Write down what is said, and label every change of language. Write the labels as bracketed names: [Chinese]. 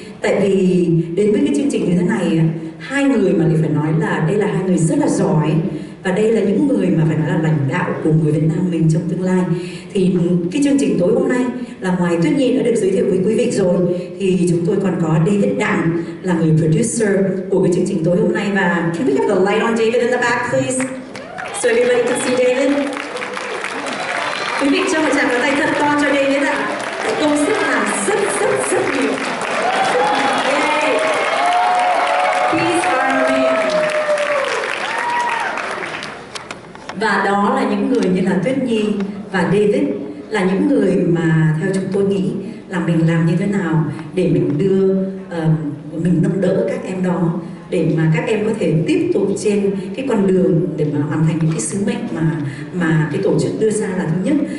[Vietnamese] Tại vì đến với cái chương trình như thế này, hai người mà phải nói là đây là hai người rất là giỏi và đây là những người mà phải nói là lãnh đạo của người Việt Nam mình trong tương lai. Thì cái chương trình tối hôm nay là ngoài Tuyết Nhi đã được giới thiệu với quý vị rồi thì chúng tôi còn có David Đặng là người producer của cái chương trình tối hôm nay. [English] Và can we have the light on David in the back please, so everybody can see David. [Vietnamese] Quý vị cho một tràng pháo tay thật to cho David ạ. Công sức làm rất nhiều. Yay. [English] He's our man. [Vietnamese] Và đó là những người như là Tuyết Nhi và David là những người mà theo chúng tôi nghĩ là mình làm như thế nào để mình đưa mình nâng đỡ các em đó để mà các em có thể tiếp tục trên cái con đường để mà hoàn thành những cái sứ mệnh mà cái tổ chức đưa ra là thứ nhất.